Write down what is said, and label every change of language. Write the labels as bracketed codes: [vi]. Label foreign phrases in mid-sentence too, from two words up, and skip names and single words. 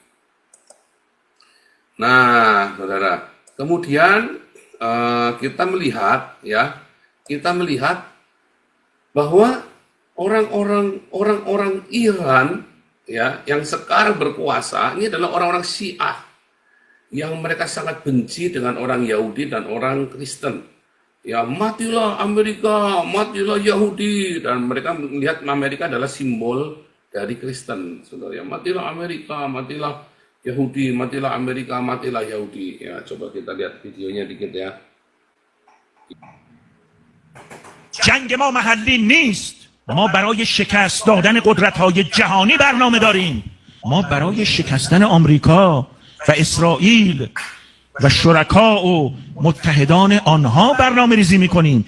[id] Nah, saudara, kemudian kita melihat ya, bahwa orang-orang Iran ya yang sekarang berkuasa ini adalah orang-orang Syiah yang mereka sangat benci dengan orang Yahudi dan orang Kristen. Ya, matilah Amerika, matilah Yahudi, dan mereka melihat Amerika adalah simbol dari Kristen. Saudara, ya, matilah Amerika, matilah Yahudi, matilah Amerika, matilah Yahudi. Ya, coba kita lihat videonya dikit ya. [fa] جنگ ما محلی نیست. ما برای شکست دادن قدرت‌های جهانی برنامه داریم. ما برای شکستن آمریکا و اسرائیل و شرکا و متحدان آنها برنامه ریزی می‌کنیم.